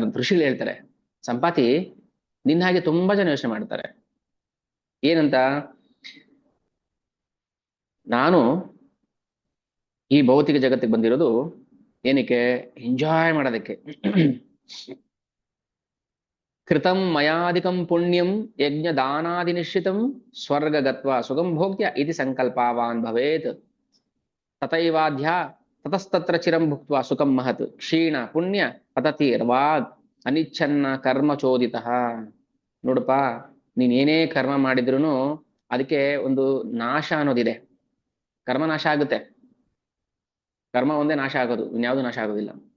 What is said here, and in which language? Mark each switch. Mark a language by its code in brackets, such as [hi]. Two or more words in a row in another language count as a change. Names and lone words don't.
[kn] ಋಷಿಗಳು ಹೇಳ್ತಾರೆ, ಸಂಪಾತಿ ನಿನ್ನ ಹಾಗೆ ತುಂಬಾ ಜನ ಯೋಚನೆ ಮಾಡ್ತಾರೆ. ಏನಂತ? ನಾನು ಈ ಭೌತಿಕ ಜಗತ್ತಿಗೆ ಬಂದಿರೋದು ಏನಕ್ಕೆ? ಎಂಜಾಯ್ ಮಾಡೋದಕ್ಕೆ. [sa] ಕೃತಂ ಮಯಾಧಿಕಂ ಪುಣ್ಯಂ ಯಜ್ಞ ದಾನಾದಿ ನಿಶ್ಚಿತಂ ಸ್ವರ್ಗ ಗತ್ವ ಸುಖಂ ಭೋಗ್ಯ ಇತಿ ಸಂಕಲ್ಪವಾನ್ ಭವೇತ್ ತಥೈವಾಧ್ಯ ತತಸ್ತತ್ರ ಚಿರಂ ಭುಕ್ತ್ವಾ ಸುಖಂ ಮಹತ್ ಕ್ಷೀಣ ಪುಣ್ಯ ಪತತಿರ್ವಾಗ್ ಅನಿಚ್ಛನ್ನ ಕರ್ಮ ಚೋದಿತಃ. [kn] ನೋಡಪ್ಪ, ನೀನ್ ಏನೇ ಕರ್ಮ ಮಾಡಿದ್ರು ಅದಕ್ಕೆ ಒಂದು ನಾಶ ಅನ್ನೋದಿದೆ. ಕರ್ಮ ನಾಶ ಆಗುತ್ತೆ, ಕರ್ಮ ಒಂದೇ ನಾಶ ಆಗೋದು, ಇನ್ಯಾವುದು ನಾಶ ಆಗೋದಿಲ್ಲ.